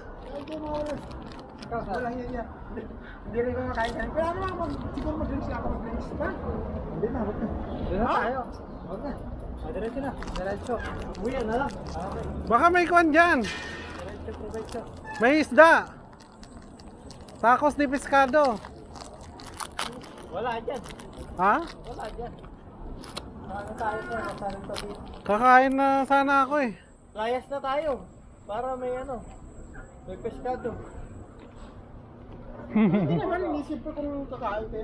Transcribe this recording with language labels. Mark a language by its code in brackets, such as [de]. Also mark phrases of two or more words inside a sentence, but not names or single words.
[tl] Wala yan. Hindi rin ko makain yan. Kaya naman, siguro mag-drinks na ako mag-drinks. Ha? Hindi na, wag na. Doon na tayo. Huwag na. Diretso na. Diretso. Uwi na lang. Okay. Baka may kwan dyan. Diretso. May isda. [es] Tacos de pescado. [tl] Wala dyan. Ha? Wala dyan. Ano tayo sir? Masaling tabi. Kakain na sana ako eh. Layas na tayo. Para may ano. May pescado. Hindi naman, inisip ko kung kakain tayo.